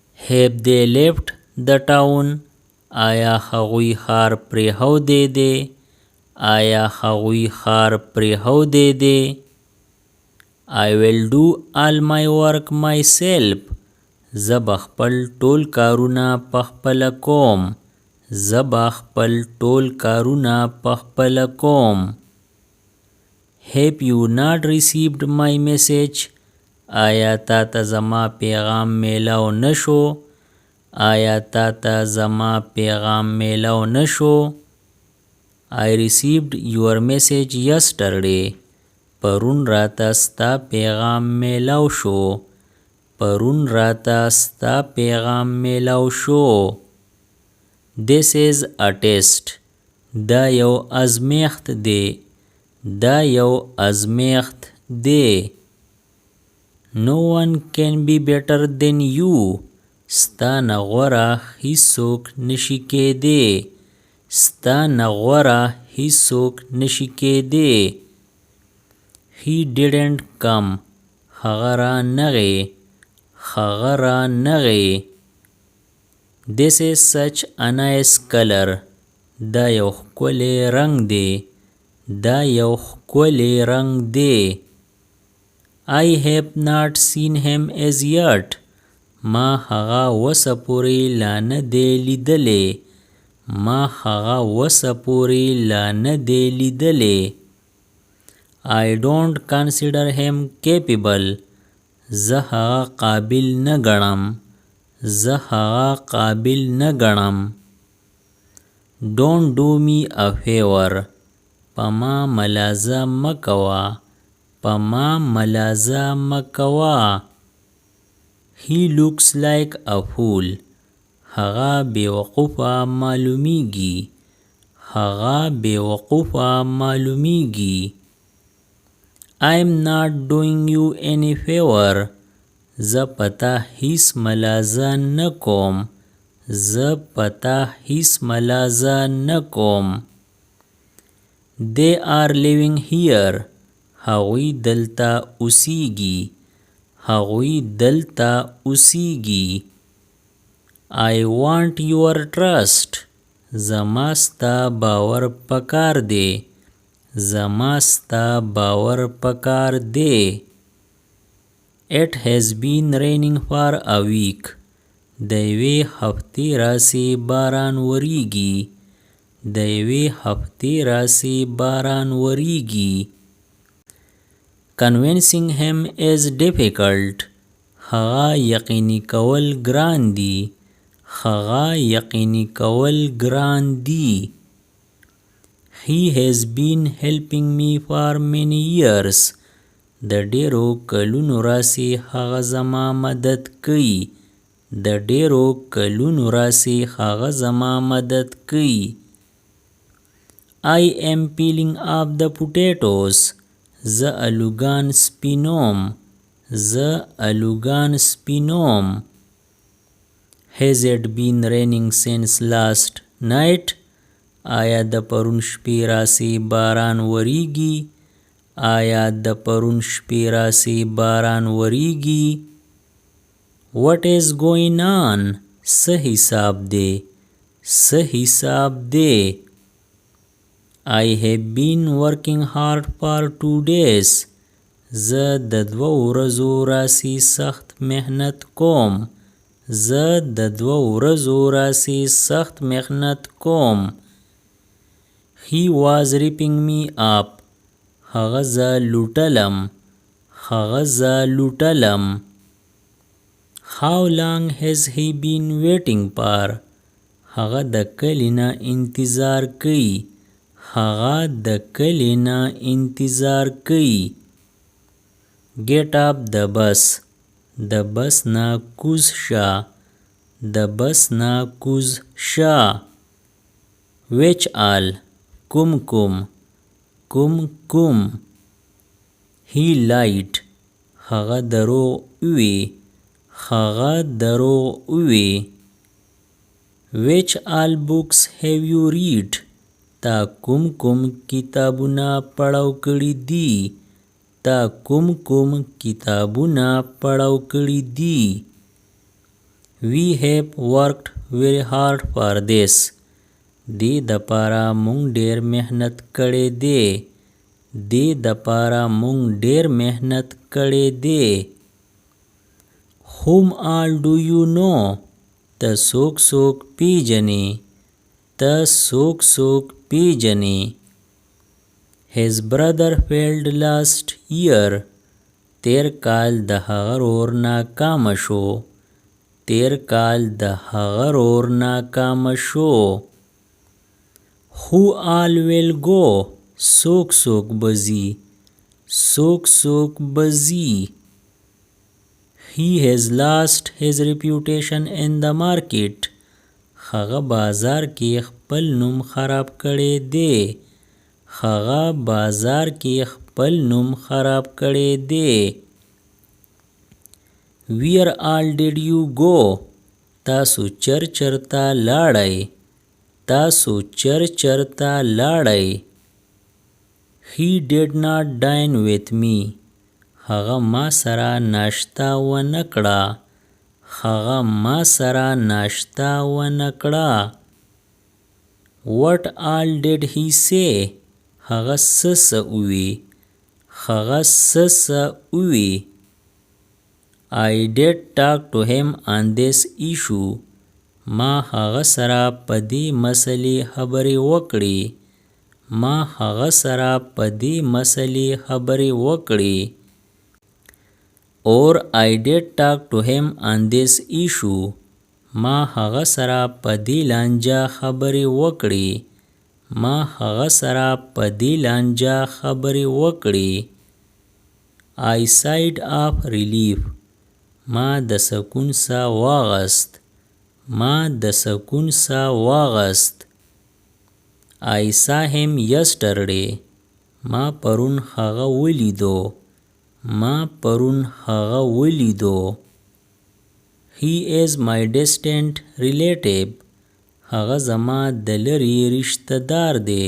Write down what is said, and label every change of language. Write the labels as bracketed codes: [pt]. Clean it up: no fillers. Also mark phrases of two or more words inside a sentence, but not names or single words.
[en] Have they left the town? [ps] آیا هغوی ښار پرېښودی دی؟ آیا هغوی ښار پرېښودی دی؟ [en] I will do all my work myself. [ps] زه به خپل ټول کارونه پخپله کوم. زه به خپل ټول کارونه پخپله کوم. [en] Have you not received my message? [ps] آیا تا ته زما پیغام میلاو نشو؟ آیا تا ته زما پیغام میلاو نشو؟ [en] I received your message yesterday. [ps] پرون راته ستا پیغام میلاو شو. پرون راته ستا پیغام میلاو شو. [en] This is a test. [ps] دا یو ازمیښت دی. دا یو ازمیښت دی. [en] No one can be better than you. [ps] ستا نه غوره هیڅوک نشي کېدی. ستا نه غوره هیڅوک نشي کېدی. [en] He didn't come. [ps] هغه را نغی. هغه را نغی. [en] This is such a nice color. [ps] دا یو ښکلی رنګ دی. دا یو ښکلی رنګ دی. [en] I have not seen him as yet. [ps] ما هغه وسه پورې لا نه دی لیدلی. ما هغه وسه پورې لا نه دی لیدلی. [en] I don't consider him capable. [ps] زه هغه قابل نه ګڼم. زه هغه قابل نه ګڼم. [en] Don't do me a favor. [ps] په ما ملازه مه کوه. په ما ملازه مه کوه. [en] He looks like a fool. [ps] هغه بیوقوفه معلومیږي. هغه بیوقوفه معلومیږي. [en] I'm not doing you any favor. [ps] زه پتا هیڅ ملازه نه کوم. زه پتا هیڅ ملازه نه کوم. [en] They are living here. [ps] هغوی دلته اوسیږي. هغوی دلته اوسیږي. [en] I want your trust. [ps] زما ستا باور پکار دی. زما ستا باور پکار دی. [en] It has been raining for a week. [ps] د یوې هفتې راسې باران وریږي. د یوې هفتې راسې باران وریږي. [en] Convincing him is difficult. [ps] هغه یقیني کول ګران دي. هغه یقیني کول ګران دي. [en] He has been helping me for many years. [ps] د ډیرو کلونو راسې هغه زما مدد کوي. د ډیرو کلونو راسې هغه زما مدد کوي. [en] I am peeling off the potatoes. [ps] زه الوګان سپینوم. زه الوګان سپینوم. [en] Has it been raining since last night? [ps] آیا د پرون شپې راسې باران وریږي؟ آیا د پرون شپې راسې باران وریږي؟ [en] What is going on? [ps] څه حساب دی؟ څه حساب دی؟ [en] I have been working hard for 2 days. [ps] زه د 2 ورځو راسې سخت محنت کوم. زه د 2 ورځو راسې سخت محنت کوم. [en] He was ripping me up. [ps] هغه زه لوټلم. هغه زه لوټلم. [en] How long has he been waiting for? [ps] هغه د کلي نه انتظار کوي. هغه د کلي نه انتظار کوي. [en] Get up the bus. [ps] د بس نه کوز شه. د بس نه کوز شه. [en] Which all? [ps] کوم کوم. کوم کوم. [en] He lied. [ps] هغه دروغ وی. هغه دروغ وی. [en] Which all books have you read? [ps] تا کوم کوم کتابونه پړاو کړي دي. تا کوم کوم کتابونه پړاو کړي دي. [en] We have worked very hard for this. [ps] دې دپاره مونږ ډېر محنت کړی دی. دې دپاره مونږ ډېر محنت کړی دی. [en] Whom all do you know? [ps] ته څوک څوک پیژنې. ته څوک څوک پیژنې. [en] His brother failed last year. [ps] تیر کال د هغه ورور ناکامه شو. تیر کال د هغه ورور ناکامه شو. [en] Who all will go? [ps] څوک څوک بځي. څوک څوک بځي. [en] He has lost his reputation in the market. [ps] هغه بازار کې خپل نوم خراب کړی دی. هغه بازار کې خپل نوم خراب کړی دی. [en] Where all did you go? [ps] تاسو چرته لاړئ. تاسو چرته لاړئ. [en] He did not dine with me. [ps] هغه ما سره ناشته ونه کړه. هغه ما سره ناشته ونه کړه. [en] What all did he say? [ps] هغه څه ووی. هغه څه ووی. [en] I did talk to him on this issue. [ps] ما هغه سره په دې مسلې خبرې وکړې. ما هغه سره په دې مسلې خبرې وکړې. [en] Or I did talk to him on this issue. [ps] ما هغه سره په دې لانجه خبرې وکړې. ما هغه سره په دې لانجه خبرې وکړې. [en] I sighed of relief. [ps] ما د سکون ساه واغست. ما د سکون ساه واغست. [en] I saw him yesterday. [ps] ما پرون هغه ولیدو. ما پرون هغه ولیدو. [en] He is my distant relative. [ps] هغه زما د لرې رشته دار دی.